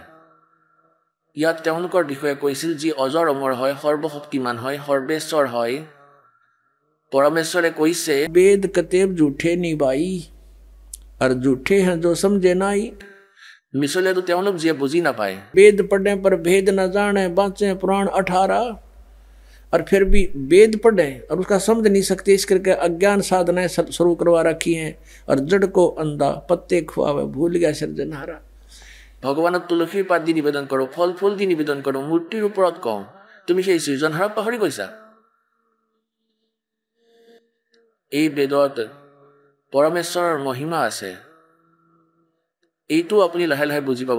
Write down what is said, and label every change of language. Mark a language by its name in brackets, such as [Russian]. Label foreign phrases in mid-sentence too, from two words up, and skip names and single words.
[Assamese] ইয়াত তেওঁলোকৰ বিষয়ে কৈছিল যি অজৰ অমৰ হয়, সৰ্বশক্তিমান হয়, সৰ্বেশ্বৰ হয়। পৰমেশ্বৰে কৈছে [Hindi] वेद कतेब झूठे निबाई और झूठे है जो समझे नाहीं। মিছলীয়াটো তেওঁলোক যিয়ে বুজি নাপায়। वेद पढ़ने पर भेद न जाने बाँचे पुराण 18, और फिर भी वेद पढ़े और उसका समझ नहीं सकते, इस करके अज्ञान साधनाएं शुरू करवा रखी हैं और जड़ को अंधा पत्ते खुआवे भूल गया सृजनहारा। [Assamese] ভগৱানক তুলসীৰ পাত দি নিবেদন কৰোঁ, ফল ফুল দি নিবেদন কৰোঁ, মূৰ্তিৰ ওপৰত কওঁ, তুমি সেই সৃজনহাৰক পাহৰি গৈছা। এই বেদত পৰমেশ্বৰৰ মহিমা আছে, এইটো আপুনি লাহে লাহে বুজি পাব।